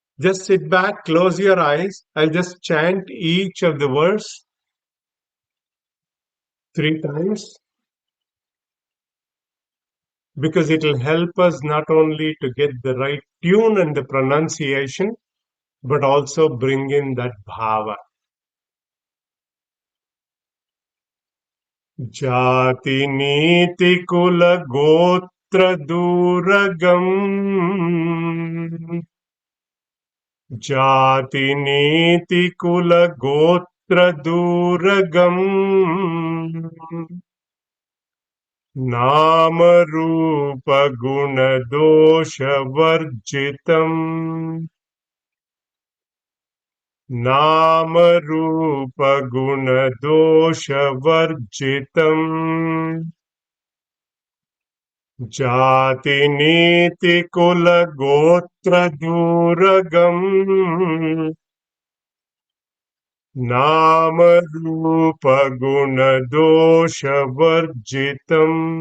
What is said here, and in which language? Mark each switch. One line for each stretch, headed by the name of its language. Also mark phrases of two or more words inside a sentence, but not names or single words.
English: Just sit back, close your eyes. I'll just chant each of the verse 3 times because it will help us not only to get the right tune and the pronunciation, but also bring in that bhava.
Sanskrit: जाति नीति कुल गोत्र दूरगम्. जाति नीति कुल गोत्र दूरगम्. नाम रूप गुण दोष वर्जितम् नाम रूप गुण दोष वर्जितम् जाति नीति कुल गोत्र दूरगम् नाम रूप गुण दोष वर्जितम्